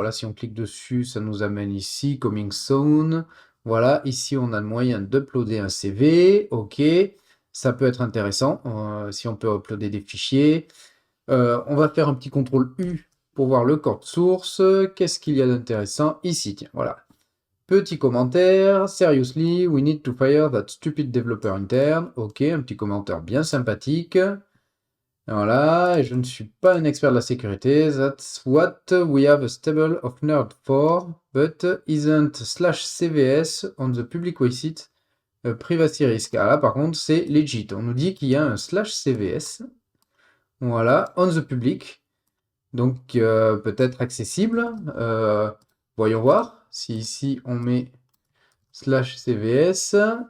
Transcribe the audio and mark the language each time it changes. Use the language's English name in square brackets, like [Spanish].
[French] Voilà, si on clique dessus, ça nous amène ici, Coming Soon. Voilà, ici, on a le moyen d'uploader un CV. OK, ça peut être intéressant si on peut uploader des fichiers. On va faire un petit contrôle U pour voir le code source. Qu'est-ce qu'il y a d'intéressant ici? Tiens, voilà. Petit commentaire. [English] Seriously, we need to fire that stupid developer intern. [French] OK, un petit commentaire bien sympathique. Voilà, et je ne suis pas un expert de la sécurité. [English] That's what we have a stable of nerd for, but isn't /cvs on the public website privacy risk. [French] Ah là, par contre, c'est legit. On nous dit qu'il y a un /cvs. Voilà, [English] on the public. [French] Donc, peut-être accessible. Voyons voir si ici on met /cvs.